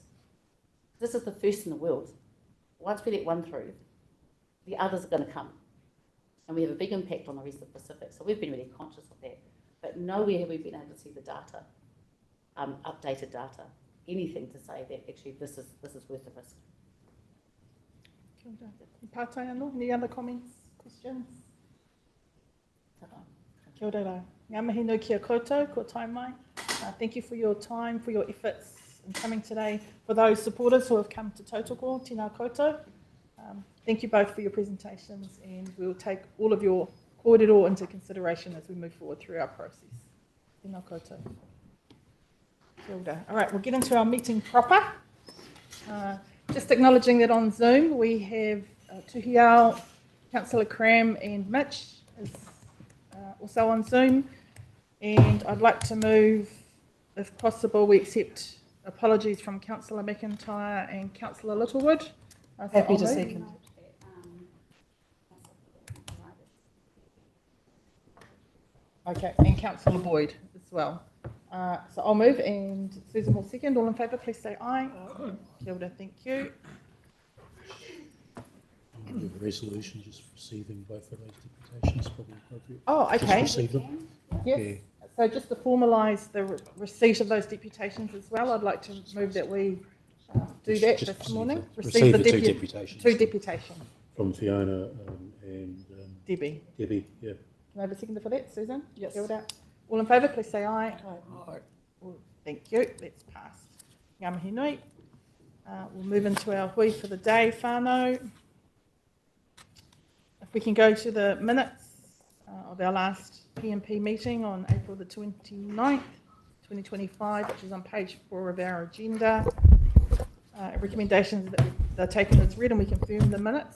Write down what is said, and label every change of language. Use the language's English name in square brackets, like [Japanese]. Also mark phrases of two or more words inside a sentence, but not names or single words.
[English] This is the first in the world. Once we let one through, the others are going to come. And we have a big impact on the rest of the Pacific. So we've been really conscious of that. But nowhere have we been able to see the data, updated data, anything to say that actually this is worth the risk. [Māori] Pātai anō, [English] any other comments, questions? [Māori] Kia ora. Ngā mihi nui kia koutou, ko tai mai. [English] Thank you for your time, for your efforts in coming today. For those supporters who have come to Tautoko, [Māori] tēnā koutou. [English] Thank you both for your presentations, and we'll take all of your kōrero into consideration as we move forward through our process. [Māori] Tēnā koutou. Kia ora. [English] All right, we'll get into our meeting proper. Just acknowledging that on Zoom we have Tuhiao, Councillor Cram and Mitch as also on Zoom. And I'd like to move, if possible, we accept apologies from Councillor McIntyre and Councillor Littlewood. So Happy I'll to move. second. Okay, and Councillor Boyd as well. So I'll move and Susan will second. All in favour, please say aye. [Māori] Kia ora, [English] thank you. The resolution just receiving both of those deputations probably appropriate. Oh, okay. Just receive them. Yes. Yeah. So just to formalise the receipt of those deputations as well, I'd like to move that we do that Just this morning. receive the two depu- deputations. Two deputations. From Fiona and Debbie. Debbie, yeah. Can I have a seconder for that, Susan? Yes. [Māori] Kia ora. [English] All in favour, please say aye. Aye. Well, thank you. That's passed. [Māori] Ngā mihi nui. [English] We'll move into our hui for the day, whānau. If we can go to the minutes of our last PMP meeting on April the 29th, 2025, which is on page 4 of our agenda. Recommendations that they're taken as read and we confirm the minutes.